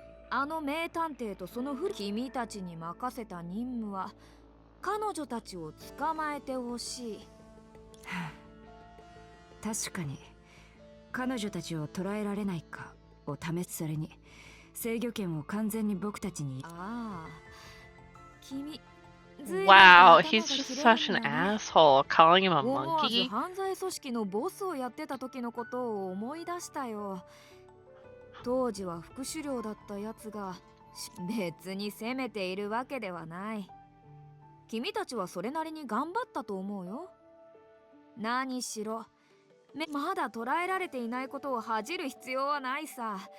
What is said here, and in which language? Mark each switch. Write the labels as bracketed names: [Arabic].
[Japanese] あの名探偵とその君たちに任せた任務は彼女たちを捕まえてほしい。確かに彼女たちを捕らえられないかを試す。それに制御権を完全に僕たちに。ああ、君。 [English] Wow, he's just such an asshole, calling him a [Japanese] 思わず [English] monkey. [Japanese] 犯罪組織のボスをやってた時のことを思い出したよ。当時は副首領だったやつが別に責めているわけではない。君たちはそれなりに頑張ったと思うよ。何しろまだ捕らえられていないことを恥じる必要はないさ。